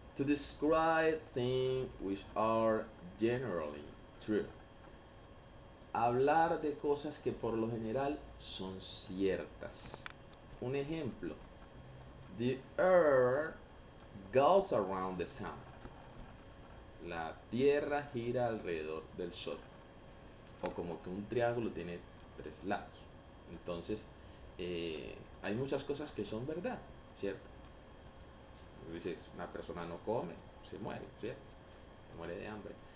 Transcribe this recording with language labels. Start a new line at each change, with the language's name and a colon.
English: To describe things which are generally true.
Spanish: Hablar de cosas que por lo general son ciertas. Un ejemplo.
English: The earth goes around the sun.
Spanish: La tierra gira alrededor del sol. O como que un triángulo tiene 3 lados. Entonces, hay muchas cosas que son verdad, ¿cierto? Dice, una persona no come, se muere, ¿cierto? Se muere de hambre.